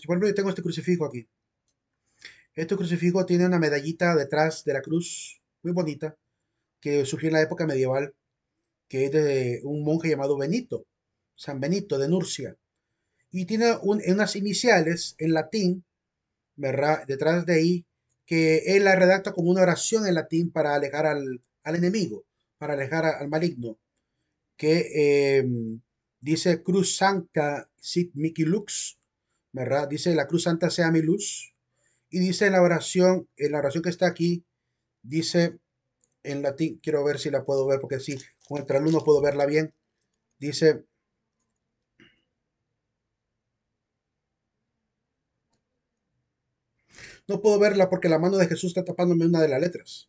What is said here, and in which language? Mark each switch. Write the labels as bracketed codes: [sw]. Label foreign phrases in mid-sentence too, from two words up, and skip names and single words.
[es] Por ejemplo, yo tengo este crucifijo aquí. Este crucifijo tiene una medallita detrás de la cruz, muy bonita, que surgió en la época medieval, que es de un monje llamado Benito, San Benito de Nurcia. Y tiene unas iniciales en latín, ¿verdad? Detrás de ahí, que él la redacta como una oración en latín para alejar al enemigo, para alejar al maligno, que dice [la] Cruz Sancta sit mihi lux, [es] ¿verdad? Dice la Cruz Santa sea mi luz. Y dice en la oración que está aquí, dice en latín, quiero ver si la puedo ver, porque sí, con el trasluz no puedo verla bien. Dice, No puedo verla porque la mano de Jesús está tapándome una de las letras.